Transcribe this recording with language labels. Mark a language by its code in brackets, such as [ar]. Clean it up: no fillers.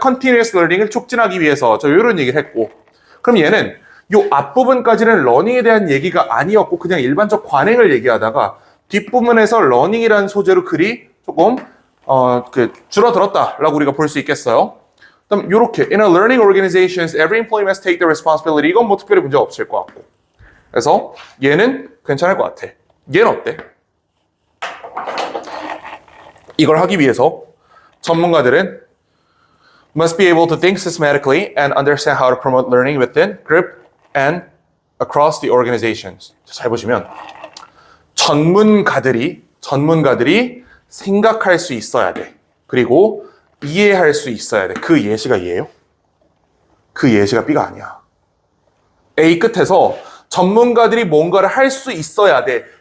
[ko] Continuous Learning을 촉진하기 위해서 이런 얘기를 했고 그럼 얘는 이 앞부분까지는 러닝에 대한 얘기가 아니었고 그냥 일반적 관행을 얘기하다가 뒷부분에서 러닝이라는 소재로 글이 조금 줄어들었다라고 우리가 볼 수 있겠어요. 그럼 이렇게 [en] In a learning organizations, every employee must take the responsibility. [ko] 이건 뭐 특별히 문제 없을 것 같고. 그래서 얘는 괜찮을 것 같아. 얘는 어때? 이걸 하기 위해서 전문가들은 [en] must be able to think systematically and understand how to promote learning within group and across the organizations. [ko] 잘 보시면 전문가들이 생각할 수 있어야 돼. 그리고 이해할 수 있어야 돼. 그 예시가 얘예요? 그 예시가 B가 아니야. A 끝에서 전문가들이 뭔가를 할 수 있어야 돼.